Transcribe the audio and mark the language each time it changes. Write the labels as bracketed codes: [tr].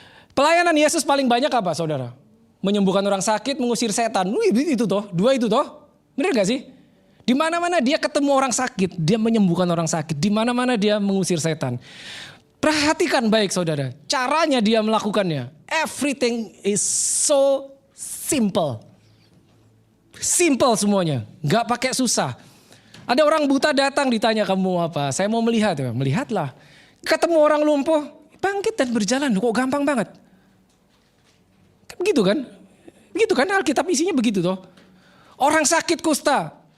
[id] Pelayanan Yesus paling banyak apa saudara? Menyembuhkan orang sakit, mengusir setan. Itu toh, 2 itu toh. Benar gak sih? Di mana-mana dia ketemu orang sakit, dia menyembuhkan orang sakit. Di mana-mana dia mengusir setan. Perhatikan baik saudara, caranya dia melakukannya. [en] Everything is so simple. [id] Simple semuanya, gak pakai susah. Ada orang buta datang ditanya kamu apa? Saya mau melihat. Melihatlah. Ketemu orang lumpuh, bangkit dan berjalan. Kok gampang banget. Begitu kan? Begitu kan Alkitab isinya begitu toh. Orang sakit kusta.